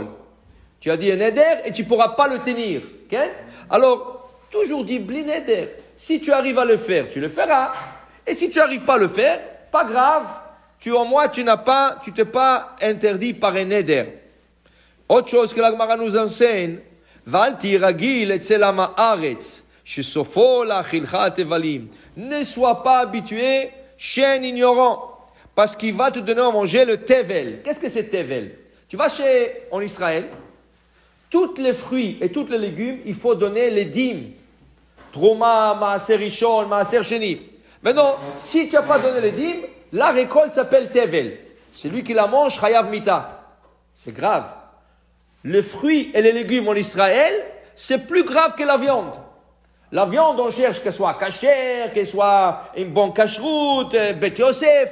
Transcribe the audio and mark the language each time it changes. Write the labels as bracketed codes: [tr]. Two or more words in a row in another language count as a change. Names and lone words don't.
[fr] Tu as dit un neder et tu ne pourras pas le tenir. Okay? Alors, toujours dis [he] בלי נדר. [fr] Si tu arrives à le faire, tu le feras. Et si tu n'arrives pas à le faire, pas grave. Au moins, tu t'es pas interdit par un neder. Autre chose que la Gemara nous enseigne, [he] ואל תהי רגיל אצל הארץ. [fr] Ne sois pas habitué chez un ignorant, parce qu'il va te donner à manger le tevel. Qu'est-ce que c'est tevel? Tu vas en Israël, tous les fruits et tous les légumes, il faut donner les dîmes. Trouma, [he] מעשר ראשון, מעשר שני. [fr] Maintenant, si tu n'as pas donné les dîmes, la récolte s'appelle tevel. Celui qui la mange, [he] חייב מיתה. [fr] C'est grave. Les fruits et les légumes en Israël, c'est plus grave que la viande. La viande, on cherche qu'elle soit cachère, qu'elle soit une bonne cacheroute, Bet Yosef.